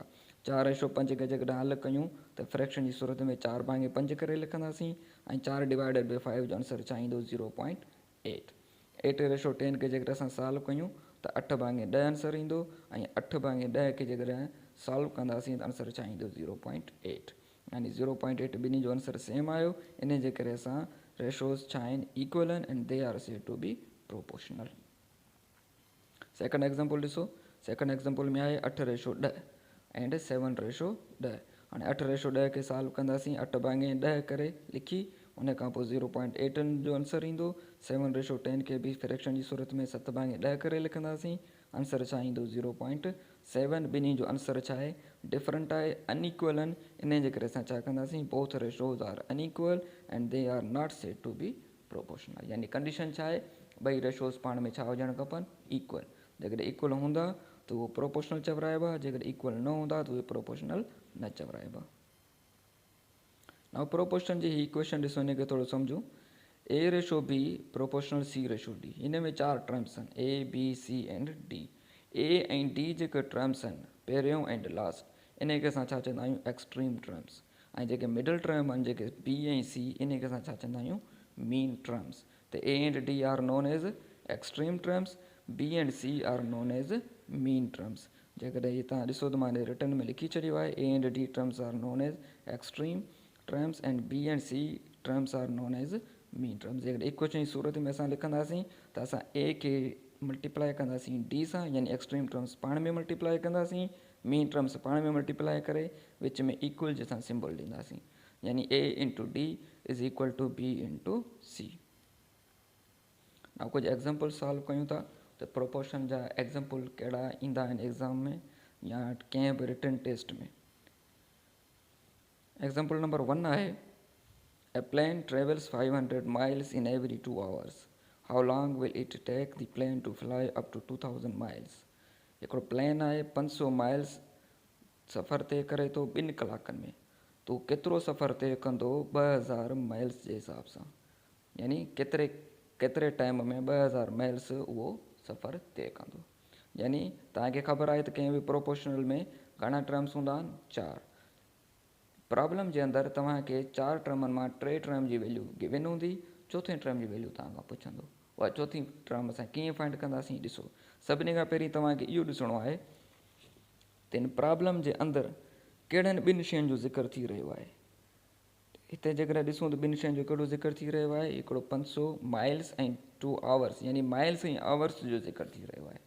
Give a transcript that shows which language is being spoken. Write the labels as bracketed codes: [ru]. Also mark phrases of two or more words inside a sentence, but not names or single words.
[sd] 4:5 खे जेकॾहिं हल कयूं त फ्रैक्शन जी सूरत में 4/5 करे लिखंदासीं ऐं 4/5 जो आंसर छा ईंदो, 0.8। 8:10 खे जेकॾहिं असां सॉल्व कयूं त 8/10 आंसर ईंदो ऐं 8/10 खे जेकॾहिं सॉल्व कंदासीं त आंसर छा ईंदो, 0.8। यानी 0.8 ॿिन्ही जो [en] answer same [sd] आयो। इन जे करे असां रेशोज़ छा आहिनि, इक्वल आहिनि [en] and they are said to be proportional. second example [sd] ॾिसो। [en] second example [sd] में आहे 8:10 एंड 7:10। हाणे 8:10 खे सॉल्व कंदासीं 8/10 करे लिखी, उन खां पोइ 0.8 जो आंसर ईंदो। 7:10 खे बि फ्रैक्शन जी सूरत में 7/10 करे लिखंदासीं, आंसर छा ईंदो, 0.7। ॿिन्ही जो आंसर छा आहे, डिफरेंट आहे, अनइक्वल आहिनि। इन जे करे असां छा कंदासीं, [en] Both ratios are unequal and they are not said to be proportional. [sd] यानी कंडीशन छा आहे, ॿई रेशोज़ पाण में छा हुजणु खपनि, इक्वल। जेकॾहिं इक्वल हूंदा त उहो प्रोपोर्शनल चवराइबा, जेकॾहिं इक्वल न हूंदा त उहे प्रोपोर्शनल न चवराइबा। [en] now proportion [sd] जी इक्वेशन ॾिसो, हिन खे थोरो सम्झो। A/B प्रोपोर्शनल C/D। हिन में 4 टर्म्स आहिनि A, B, C एंड D। A ऐं D जेके टर्म्स आहिनि, पहिरियों [en] and last, [sd] इन खे असां छा चवंदा आहियूं, [en] extreme terms. [sd] ऐं जेके [en] middle term [sd] आहिनि, जेके B ऐं C, इन खे असां छा चवंदा आहियूं, [en] mean terms. त A and D are known as extreme terms, B and C are known as mean terms. [sd] जेकॾहिं इहे तव्हां ॾिसो त मां रिटर्न में लिखी छॾियो आहे, [en] A and D terms are known as extreme terms and B and C terms are known as mean terms. [sd] जेकॾहिं इक्वेशन जी सूरत में असां लिखंदासीं त असां A खे मल्टीप्लाई कंदासीं D सां, यानी [en] extreme terms [sd] पाण में मल्टीप्लाई कंदासीं, [en] mean terms [sd] पाण में मल्टीप्लाई करे विच में इक्वल जंहिंसां सिंबल ॾींदासीं। [en] यानी A into D is equal to B into C. [sd] ना कुछ एग्जाम्पल सॉल्व कयूं था तो प्रोपोर्शन जा एग्जाम्पल कड़ा इंदा एग्ज़ाम में या कंहिं भी [en] written test [sd] में। [en] Example number 1 है A plane travels 500 miles in every 2 hours. How long will it take the plane to fly up to 2000 miles? [sd] हिकिड़ो प्लेन आहे 500 माइल्स सफ़र तय करे थो 2 कलाकनि में, तो केतिरो सफ़र तय कंदो 2000 माइल्स जे हिसाब सां, यानी केतिरे टाइम में 2000 माइल्स उहो सफ़र तय कंदो। यानी तव्हांखे ख़बर आहे त कंहिं बि प्रोपोर्शनल में घणा टर्म्स हूंदा आहिनि, 4। प्रॉब्लम जे अंदरि तव्हांखे 4 टर्मनि मां 3 टर्म जी [en] value given [sd] हूंदी, चौथे टर्म जी वैल्यू तव्हां खां पुछंदो। उहा चौथी टर्म असां कीअं फाइंड कंदासीं ॾिसो। सभिनी खां पहिरीं तव्हांखे इहो ॾिसणो आहे त हिन प्रॉब्लम जे अंदरि कहिड़नि 2 शयुनि जो ज़िक्र थी रहियो आहे। हिते जेकॾहिं ॾिसूं त 2 शयुनि जो कहिड़ो ज़िक्र थी रहियो आहे, हिकिड़ो 500 माइल्स ऐं 2 आवर्स, यानी माइल्स ऐं आवर्स जो ज़िक्र थी रहियो आहे।